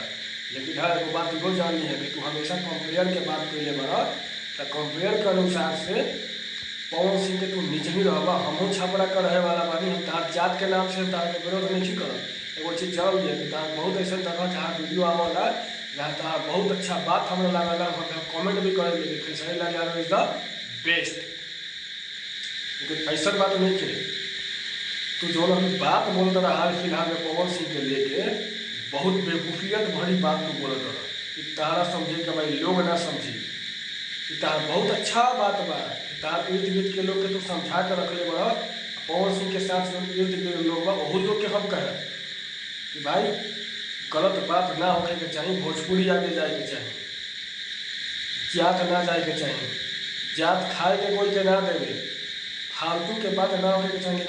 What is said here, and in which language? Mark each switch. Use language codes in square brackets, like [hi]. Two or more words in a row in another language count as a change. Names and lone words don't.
[bho] लेकिन हाँ, एगो बात इहो जानी है कि तू हमेशा कंपेयर के बात कैले बारा, तो कंपेयर के अनुसार से पवन सिंह के तू नीचे ही रहबा। हमहूँ छपरा का रहे वाला बानी, हम तार जात के नाम से तार के विरोध नहीं करब। एगो चीज़ जान लिया कि तार बहुत ऐसा तरह जहाँ वीडियो आवला जहाँ तार बहुत अच्छा बात हमें लागला, हम कमेंट भी करे कि खेसारी लाल यादव [en] is the best. [bho] लेकिन ऐसा बात नहीं थे। तो जो अभी बात बोल रहा हाल फिलहाल में पवन सिंह के लेके बहुत बेवकूफियत भरी बात तू बोलत रहा कि तारा समझे कि भाई लोग ना समझी कि तार बहुत अच्छा बात बा। तार इर्द गिर्द के लोग के तू समझा कर रख ले बा। पवन सिंह के साथ जो इर्द गिर्द लोग बा वही लोग के हम कहे कि भाई गलत बात ना होने के चाहिए, भोजपुरी आगे जाए के चाहिए, जात ना जाए के चाहिए, जात खाए के कोई के ना देवे, फालतू के बात ना होने के चाहिए।